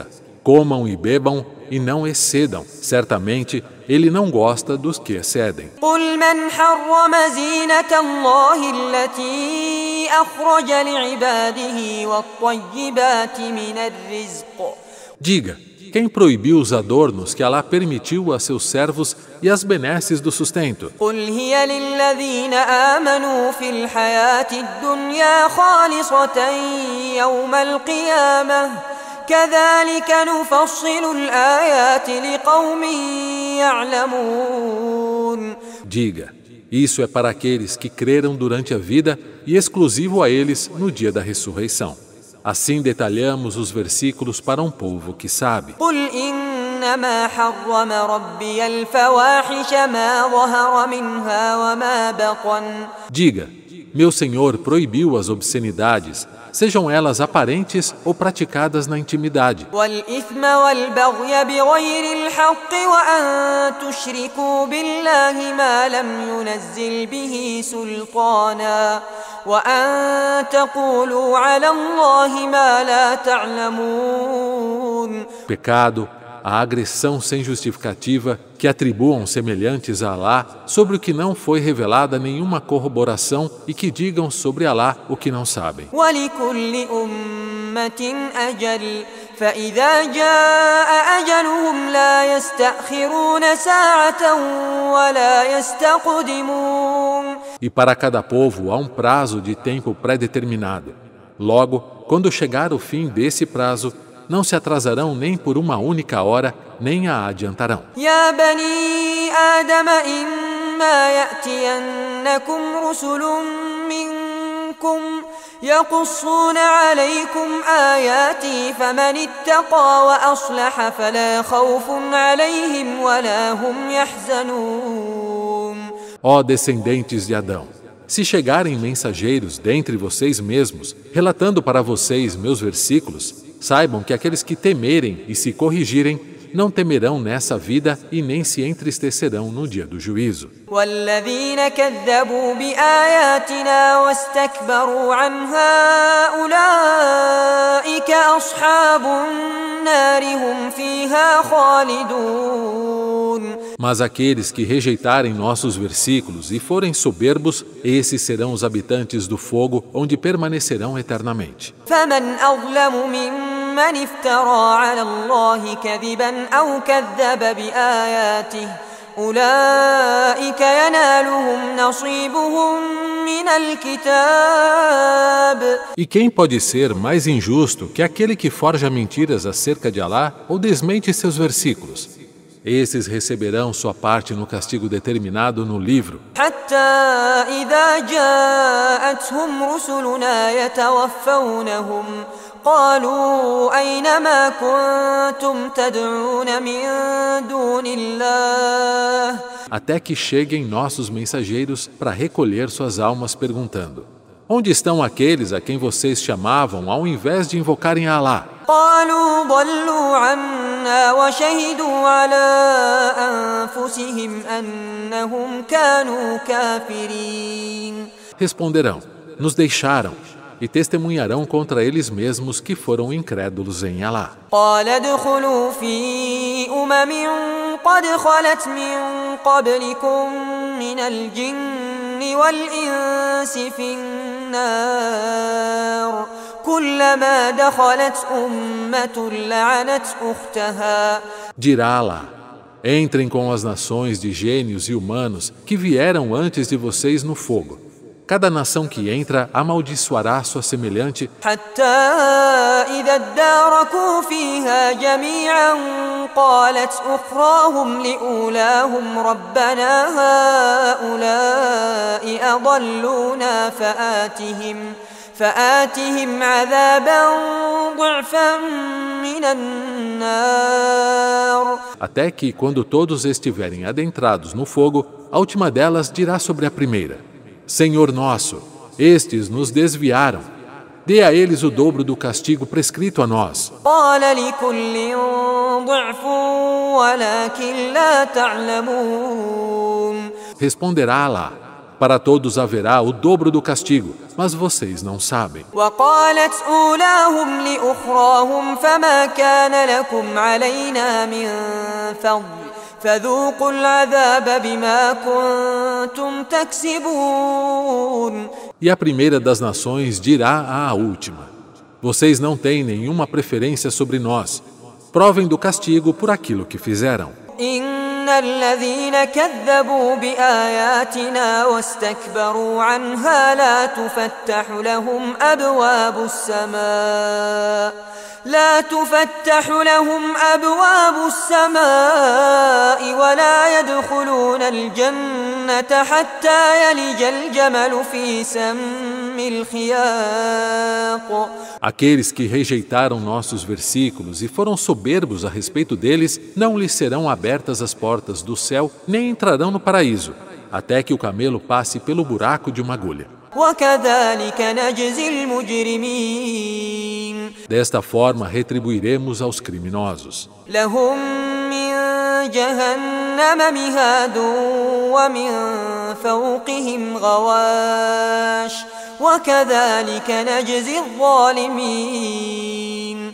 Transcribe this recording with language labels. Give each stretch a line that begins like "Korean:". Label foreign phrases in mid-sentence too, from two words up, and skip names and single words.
Portuguese: Comam e bebam e não excedam. Certamente, ele não gosta dos que excedem.
Arabic: قل من حرم زينة الله التي أخرج لعباده والطيبات من الرزق.
Portuguese: Diga, quem proibiu os adornos que Alá permitiu a seus servos e as benesses do sustento?
Arabic: قل هي للذين آمنوا في الحياة الدنيا خالصة يوم القيامة كذلك نفصل الآيات لقوم يعلمون.
Portuguese: Diga, isso é para aqueles que creram durante a vida e exclusivo a eles no dia da ressurreição. Assim detalhamos os versículos para um povo que sabe.
Arabic: قل إنما حرم ربي الفواحش ما ظهر منها وما بطن.
Portuguese: Diga, meu Senhor proibiu as obscenidades, sejam elas aparentes ou praticadas na intimidade.
Arabic: والإثم والبغي بغير الحق وأن تشركوا بالله ما لم ينزل به سلطانا وأن تقولوا على الله ما لا تعلمون.
Portuguese: Pecado, a agressão sem justificativa que atribuam semelhantes a Alá sobre o que não foi revelada nenhuma corroboração e que digam sobre Alá o que não sabem.
Arabic: ولكل أمة أجل فإذا جاء أجلهم لا يستأخرون ساعة ولا يستقدمون.
Portuguese: E para cada povo há um prazo de tempo pré-determinado. Logo, quando chegar o fim desse prazo, não se atrasarão nem por uma única hora, nem a adiantarão.
Arabic: يا بني آدم إما يأتينكم رسل منكم يقصون عليكم آياتي فمن اتقى وأصلح فلا خوف عليهم ولا هم يحزنون.
Portuguese: Ó descendentes de Adão, se chegarem mensageiros dentre vocês mesmos, relatando para vocês meus versículos, saibam que aqueles que temerem e se corrigirem não temerão nessa vida e nem se entristecerão no dia do juízo.
Arabic: والذين كذبوا بآياتنا واستكبروا عنها أولئك أصحاب النار هم فيها خالدون.
Portuguese: Mas aqueles que rejeitarem nossos versículos e forem soberbos, esses serão os habitantes do fogo, onde permanecerão eternamente.
Arabic: فمن أظلم ممن افترى على الله كذبا أو كذب بآياته أولئك ينالهم نصيبهم من الكتاب.
Portuguese: E quem pode ser mais injusto que aquele que forja mentiras acerca de Alá ou desmente seus versículos? Esses receberão sua parte no castigo determinado no livro.
Arabic: حتى إذا جاءتهم رسلنا يتوفونهم قالوا أين ما كنتم تدعون من دون الله.
Portuguese: Até que cheguem nossos mensageiros para recolher suas almas perguntando: onde estão aqueles a quem vocês chamavam ao invés de invocarem a Alá?
Arabic: قالوا ضلوا عنا وشهدوا على أنفسهم أنهم كانوا كافرين.
Portuguese: Responderão: nos deixaram, e testemunharão contra eles mesmos que foram incrédulos em Alá.
Arabic: قال ادخلوا في قد خلت من قبلكم من الجن والإنس في النار كلما دخلت أمة لعنت أختها.
Portuguese: Dirá Alá: entrem com as nações de gênios e humanos que vieram antes de vocês no fogo. Cada nação que entra amaldiçoará sua semelhante,
Arabic: حتى إذا اداركوا فيها جميعا قالت أخراهم لأولاهم ربنا هؤلاء أضلونا فآتهم عذابا ضعفا من النار.
Portuguese: até que, quando todos estiverem adentrados no fogo, a última delas dirá sobre a primeira: Senhor nosso, estes nos desviaram. Dê a eles o dobro do castigo prescrito a nós.
Arabic: قال لكل ضعف ولكن لا تعلمون.
Portuguese: Responderá Alá: para todos haverá o dobro do castigo, mas vocês não sabem.
Arabic: وقالت أولاهم لأخراهم فما كان لكم علينا من فضل فذوقوا العذاب بما كنتم تكسبون.
Portuguese: E a primeira das nações dirá à última: vocês não têm nenhuma preferência sobre nós. Provem do castigo por aquilo que fizeram.
Arabic: إن الذين كذبوا بآياتنا واستكبروا عنها لا تفتح لهم أبواب السماء ولا يدخلون الجنة حتى يلج الجمل في سم الخياط.
Portuguese: Aqueles que rejeitaram nossos versículos e foram soberbos a respeito deles, não lhes serão abertas as portas do céu, nem entrarão no paraíso, até que o camelo passe pelo buraco de uma agulha.
Arabic: وكذلك نجزي المجرمين.
Portuguese: Desta forma retribuiremos aos criminosos.
Arabic: لهم من جهنم مهاد ومن فوقهم غواش وكذلك نجزي الظالمين.